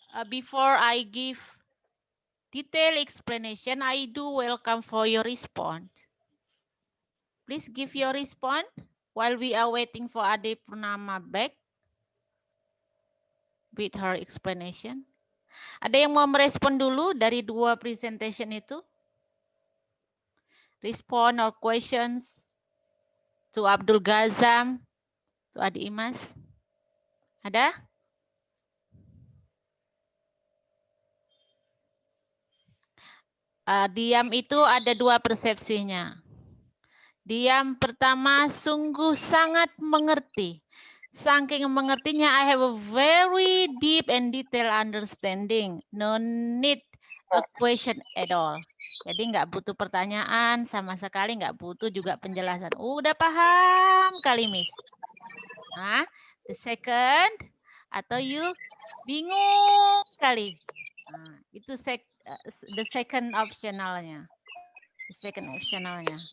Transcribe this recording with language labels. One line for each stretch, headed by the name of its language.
English: Before I give detailed explanation, I do welcome for your response. Please give your response while we are waiting for Ade Purnama back with her explanation.
Indonesian: Ada yang mau merespon dulu dari dua presentation itu?
English: Respond or questions to Abdul Ghazam, to Ade Imas?
Indonesian: Ada? Diam itu ada dua persepsinya. Diam pertama sungguh sangat mengerti. Saking mengertinya,
English: I have a very deep and detailed understanding. No need a question at all.
Indonesian: Jadi nggak butuh pertanyaan sama sekali, nggak butuh juga penjelasan. Udah paham kali, Miss. Nah,
English: the second,
Indonesian: atau you bingung kali. Nah, itu
English: the second
Indonesian: optionalnya. Second optionalnya.